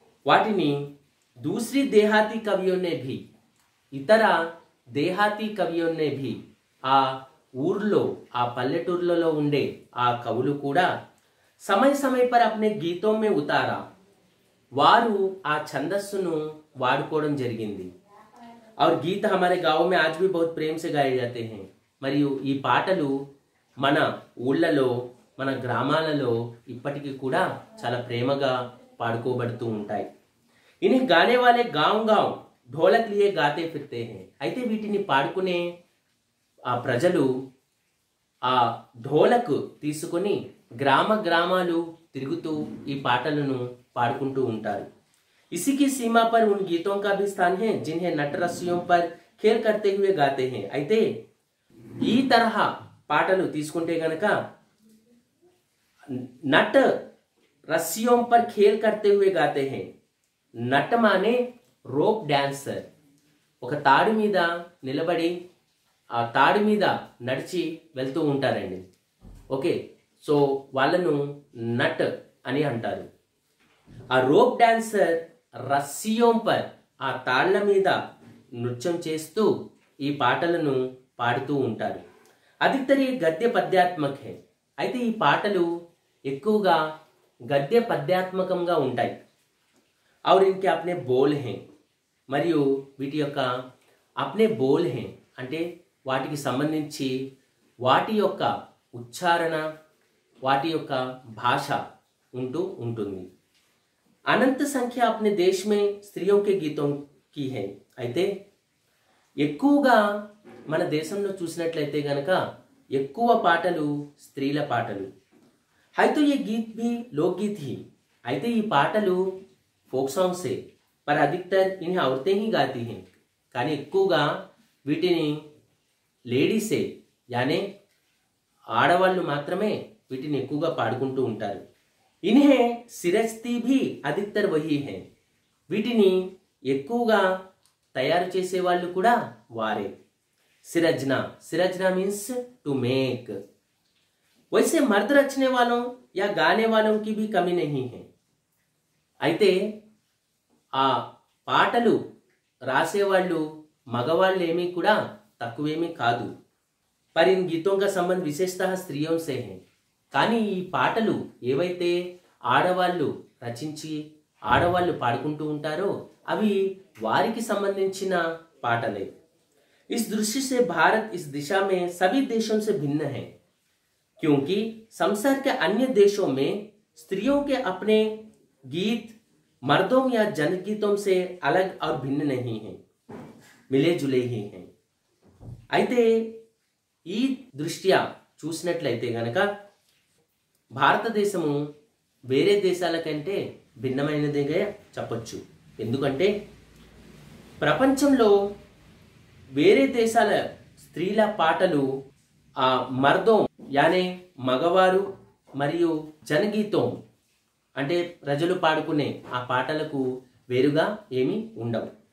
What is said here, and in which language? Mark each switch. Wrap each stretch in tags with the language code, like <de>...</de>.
<te>వాటిని</te> <hi>दूसरी देहाती कवियों ने भी</hi> <te>ఇతర దేహాతీ కవియోं ने भी ఆ ఊర్లో ఆ పల్లెటూర్లలో ఉండే ఆ కవులు కూడా</te> <hi>समय समय पर अपने गीतों में उतारा,</hi> <te>వారు ఆ ఛందస్సును వాడుకోవడం జరిగింది।</te> <hi>और गीत हमारे गांव में आज भी बहुत प्रेम से गाए जाते हैं।</hi> <te>మరియు ఈ పాటలు మన ఊళ్ళలో మన గ్రామాలలో ఇప్పటికీ కూడా చాలా ప్రేమగా పాడుకోబడుతూ ఉంటాయి।</te> <hi>इन्हें गाने वाले गांव गांव ढोलक लिए गाते फिरते हैं।</hi> <te>అయితే వీటిని పాడుకునే ఆ ప్రజలు ఆ ఢోలకు తీసుకొని గ్రామ గ్రామాలు తిరుగుతూ ఈ పాటలను పాడుకుంటూ ఉంటారు.</te> <hi>इसी की सीमा पर उन गीतों का भी स्थान है जिन्हें नट रस्सियों पर खेल करते हुए गाते हैं.</hi> <te>అయితే ఈ తరహా పాటలు తీసుకుంటే గనక నట్</te> <hi>रस्सियों पर खेल करते हुए गाते हैं.</hi> <te>నట్ మానే రోప్ డాన్సర్, ఒక తాడు మీద నిలబడి ఆ తాడు మీద నడిచి వెళ్తూ ఉంటారండి. ఓకే, సో వాళ్ళను నట్ అని అంటారు. ఆ రోప్ డాన్సర్ రస్సియోం పర్, ఆ తాళ్ల మీద నృత్యం చేస్తూ ఈ పాటలను పాడుతూ ఉంటారు. అధికతరి గద్య పద్యాత్మక హై. అయితే ఈ పాటలు ఎక్కువగా గద్య పద్యాత్మకంగా ఉంటాయి.</te> <hi>और इनके अपने बोल हैं,</hi> <te>మరియు వీటి యొక్క అప్నే బోల్ హే అంటే వాటికి సంబంధించి వాటి యొక్క ఉచ్చారణ, వాటి యొక్క భాష ఉంటూ ఉంటుంది.</te> <hi>अनंत संख्या अपने देश में स्त्रियों के गीतों की है.</hi> <te>అయితే ఎక్కువగా మన దేశంలో చూసినట్లయితే గనక ఎక్కువ పాటలు స్త్రీల పాటలు. అయితే ఈ గీత్</te> <hi>भी लोकगीत ही.</hi> <te>అయితే ఈ పాటలు</te> <hi>फोक सॉन्ग्स है, पर अधिकतर इन्हें औरतें ही गाती हैं.</hi> <te>కానీ ఎక్కువగా వీటిని లేడీసే, యానే ఆడవాళ్ళు మాత్రమే వీటిని ఎక్కువగా పాడుకుంటూ ఉంటారు.</te> <hi>इन्हें सिरजती भी अधिकतर वही है.</hi> <te>వీటిని ఎక్కువగా తయారు చేసే వాళ్ళు కూడా వారే.</te> <hi>सिरजना, सिरजना मीन्स टू मेक. वैसे मर्द रचने वालों या गाने वालों की भी कमी नहीं है.</hi> <te>అయితే ఆ పాటలు రాసేవాళ్ళు మగవాళ్ళు ఏమీ కూడా తక్కువేమీ కాదు.</te> <hi>पर इन गीतों का संबंध विशेषतः स्त्रियों से है.</hi> <te>కానీ ఈ పాటలు ఏవైతే ఆడవాళ్ళు రచించి ఆడవాళ్ళు పాడుకుంటూ ఉంటారో అవి వారికి సంబంధించిన పాటలే.</te> <hi>इस दृष्टि से भारत इस दिशा में सभी देशों से भिन्न है, क्योंकि संसार के अन्य देशों में स्त्रियों के अपने गीत मर्दों या जनगीतों से अलग और भिन्न नहीं हैं, मिले जुले ही हैं.</hi> <te>అయితే ఈ దృష్ట్యా చూసినట్లయితే గనక భారతదేశము వేరే దేశాల కంటే భిన్నమైనదిగా చెప్పొచ్చు. ఎందుకంటే ప్రపంచంలో వేరే దేశాల స్త్రీల పాటలు ఆ మర్దం యానే మగవారు మరియు జనగీతం అంటే ప్రజలు పాడుకునే ఆ పాటలకు వేరుగా ఏమీ ఉండవు.</te>